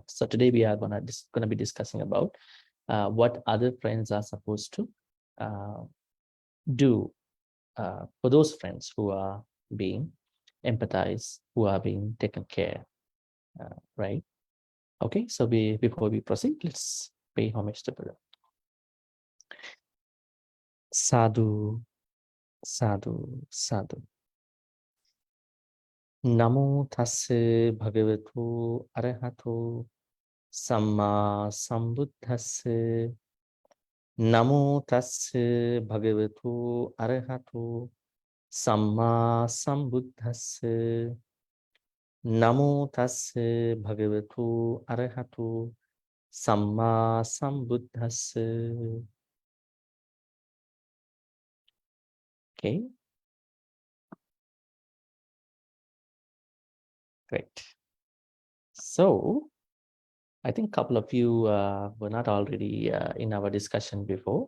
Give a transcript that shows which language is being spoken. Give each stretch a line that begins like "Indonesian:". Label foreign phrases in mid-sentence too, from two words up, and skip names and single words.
English: So today we are gonna be discussing about what other friends are supposed to do for those friends who are being empathized, who are being taken care, right? Okay, so before we proceed, let's pay homage to Buddha.
Pali: Sadhu, sadhu, sadhu. Namo tassa bhagavatu arahato samma sambuddhassa. Namo tassa bhagavatu arahato samma sambuddhassa. Namo tassa bhagavatu arahato samma sambuddhassa.
English: Okay. Great. So, I think a couple of you were not already in our discussion before.